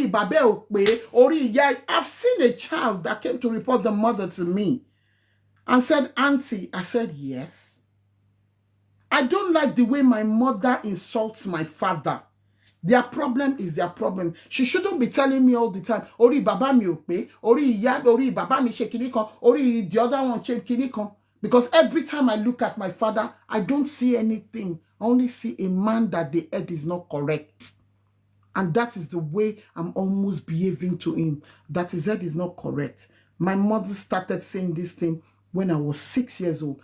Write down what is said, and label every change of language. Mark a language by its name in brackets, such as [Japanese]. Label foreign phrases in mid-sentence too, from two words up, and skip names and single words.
[English] I've seen a child that came to report the mother to me and said, Auntie, I said, yes. I don't like the way my mother insults my father. Their problem is their problem. She shouldn't be telling me all the time, [Yoruba] Ori baba mi ope, Ori baba mi shekinikon, Ori [English] the other one [Yoruba] shekinikon. [English] Because every time I look at my father, I don't see anything. I only see a man that the head is not correct. And that is the way I'm almost behaving to him. That his head is not correct. My mother started saying this thing when I was 6 years old.